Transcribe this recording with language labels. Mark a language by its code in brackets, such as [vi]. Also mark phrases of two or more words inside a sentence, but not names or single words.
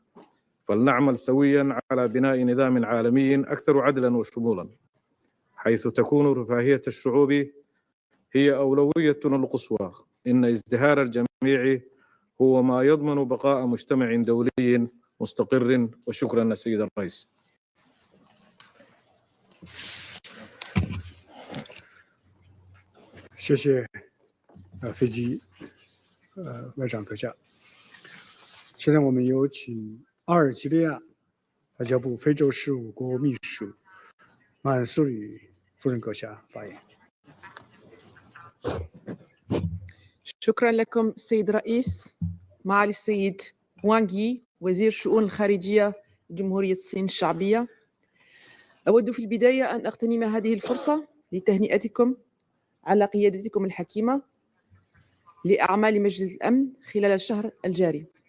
[ar] فلنعمل سوياً على بناء نظام عالمي أكثر عدلاً وشمولاً، حيث تكون رفاهية الشعوب هي أولويتنا القصوى. إن ازدهار الجميع هو ما يضمن بقاء مجتمع دولي مستقر. وشكراً سيد الرئيس. [zh] 谢谢飞机外长阁下。现在我们有请阿尔及利亚外交部非洲事务国务秘书苏宇夫人阁下发言。 [ar] شكرا لكم السيد الرئيس. معالي السيد وانغ يي وزير الشؤون الخارجية جمهورية الصين الشعبية، أود في البداية أن أغتنم هذه الفرصة لتهنئتكم على قيادتكم الحكيمة لأعمال مجلس الأمن خلال الشهر الجاري.